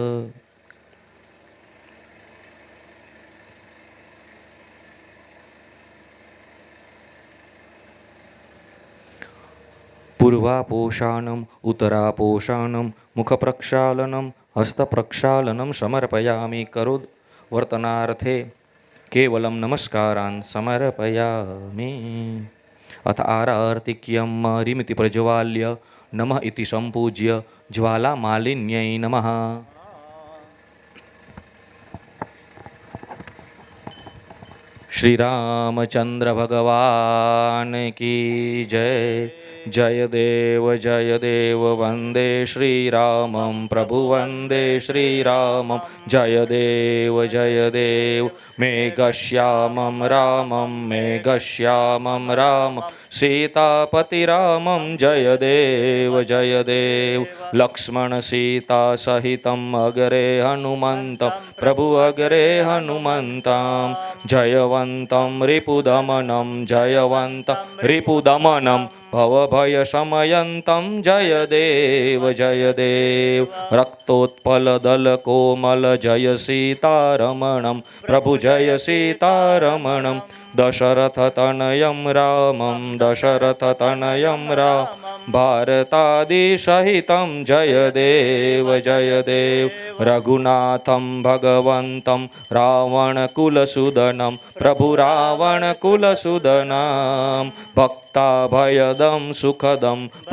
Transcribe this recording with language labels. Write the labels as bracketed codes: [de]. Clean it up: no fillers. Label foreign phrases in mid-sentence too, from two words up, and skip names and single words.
[sa] पूर्वापोषाणम् उत्तरापोषाणं मुखप्रक्षालनं हस्तप्रक्षालनं समर्पयामि करोद् वर्तनार्थे केवलं नमस्कारान् समर्पयामि अथ आरार्तिक्यं मरिमिति प्रज्वाल्य नमः इति सम्पूज्य ज्वालामालिन्यै नमः। [hi] श्री रामचंद्र भगवान की जय। [sa] जय देव वंदे श्रीरामं प्रभु वंदे श्रीरामं जय देव मेघश्यामं रामं सीतापतिरामं जय देव लक्ष्मण सीता सहितं अग्रे हनुमन्तं प्रभु अग्रे हनुमन्तं जयवन्तं रिपुदमनं भवभयशमयन्तं जय देव रक्तोत्पलदलकोमल जय सीतारमणं प्रभु जय सीतारमणं दशरथतनयं रामं भारतादिसहितं जय देव रघुनाथं भगवन्तं रावणकुलसूदनं प्रभु रावणकुलसूदनं भक्ताभयदं सुखदं